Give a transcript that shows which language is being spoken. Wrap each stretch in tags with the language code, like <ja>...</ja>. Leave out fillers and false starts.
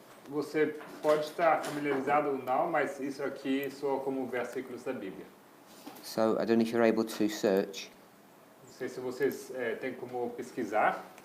<pt>Você pode estar familiarizado ou não, mas isso aqui soa como versículos da Bíblia.</pt> <en>So, I don't know if you're able to search.</en> <pt>Não sei se vocês têm como pesquisar.</pt>